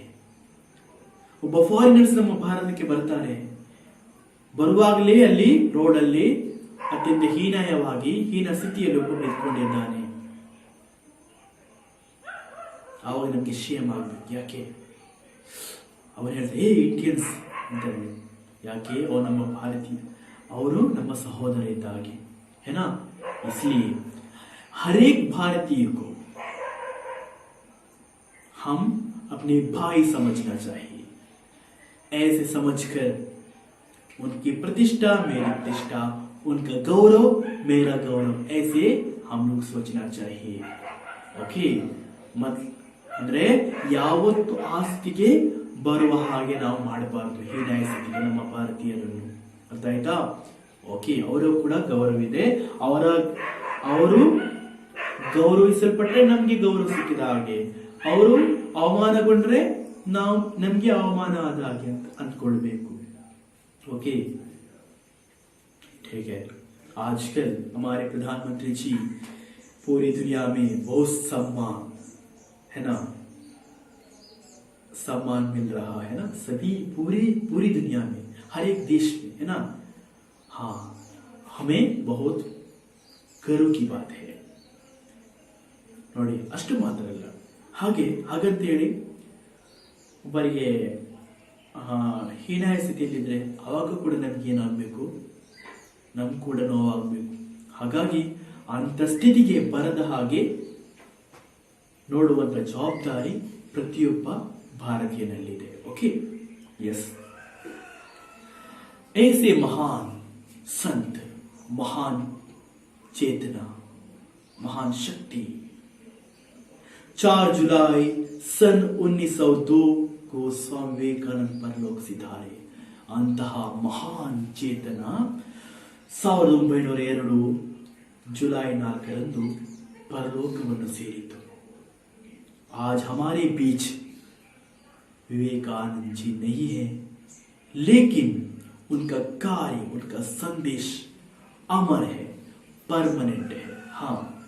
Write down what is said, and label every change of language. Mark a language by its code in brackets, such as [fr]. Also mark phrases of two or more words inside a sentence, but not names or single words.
[kn] ಒಬ್ಬ ಫಾರಿನರ್ಸ್ ನಮ್ಮ ಭಾರತಕ್ಕೆ ಬರ್ತಾರೆ, ಬರುವಾಗಲೇ ಅಲ್ಲಿ ರೋಡಲ್ಲಿ ಅತ್ಯಂತ ಹೀನ ಸ್ಥಿತಿಯಲ್ಲಿ ಒಬ್ಬ ನಿಂತ್ಕೊಂಡಿದ್ದಾನೆ, ಆವಾಗ ನಮ್ಗೆ ಶೇಮ್ ಆಗ್ಬೇಕು. ಯಾಕೆ? ಅವರು ಹೇಳ್ತಾರೆ, ಇಂಡಿಯನ್ಸ್ ಅಂತಾರೆ. ಯಾಕೆ? ಅವರು ನಮ್ಮ ಭಾರತೀಯ, ಅವರು ನಮ್ಮ ಸಹೋದರ ಇದ್ದ हागे, [hi] है ना? इसलिए हर एक भारतीय को हम अपने भाई समझना चाहिए. ऐसे समझकर उनकी प्रतिष्ठा मेरी प्रतिष्ठा, उनका गौरव मेरा गौरव, ऐसे हम लोग सोचना चाहिए. [kn] ओके, मत ಅಂದ್ರೆ ಯಾವತ್ತು ಆಸ್ತಿಗೆ ಬರುವ ಹಾಗೆ ನಾವು ಮಾಡಬಾರದು, ಹೀನಾಯ ಸ್ಥಿತಿಗೆ ನಮ್ಮ ಭಾರತೀಯರನ್ನು. ಅರ್ಥ ಆಯ್ತಾ? ಓಕೆ, ಅವರು ಕೂಡ ಗೌರವ ಇದೆ, ಅವರು ಗೌರವಿಸಲ್ಪಟ್ಟರೆ ನಮ್ಗೆ ಗೌರವ ಸಿಕ್ಕಿದ ಹಾಗೆ, ಅವರು ಅವಮಾನಗೊಂಡ್ರೆ ನಮ್ಗೆ ಅವಮಾನ ಆದ ಹಾಗೆ ಅಂತ ಅಂದ್ಕೊಳ್ಬೇಕು. [hi] ओके, ठीक है. आजकल हमारे प्रधानमंत्री जी पूरी दुनिया में बहुत सम्मान है ना, सम्मान मिल रहा है ना, सभी पूरी दुनिया में, हर एक देश में, है ना. हाँ, हमें बहुत गर्व की बात है. [kn] ನೋಡಿ, ಅಷ್ಟು ಮಾತ್ರ ಅಲ್ಲ, ಹಾಗಂತೇಳಿ ಒಬ್ಬರಿಗೆ ಹೀನಾಯ ಸ್ಥಿತಿಯಲ್ಲಿದ್ರೆ ಅವಾಗ ಕೂಡ ನಮ್ಗೆ ಏನಾಗಬೇಕು? ನಮ್ಗೆ ಕೂಡ ನೋವಾಗಬೇಕು. ಹಾಗಾಗಿ ಅಂತ ಸ್ಥಿತಿಗೆ ಬರದ ಹಾಗೆ ನೋಡುವಂತ ಜವಾಬ್ದಾರಿ ಪ್ರತಿಯೊಬ್ಬ ಭಾರತೀಯನಲ್ಲಿದೆ. ಓಕೆ, [hi] यस. ऐसे महान संत, महान चेतना, महान शक्ति 4 जुलाई सन 1902 को स्वामी विवेकानंद परलोक सिधारे. [kn] अंತಹ ಮಹಾನ್ ಚೇತನ 1902 जुलाई 4 परलोकವನ್ನು ಸೇರಿತು. [hi] आज हमारे बीच विवेकानंद जी नहीं है, लेकिन उनका कार्य, उनका संदेश अमर है, परमानेंट है.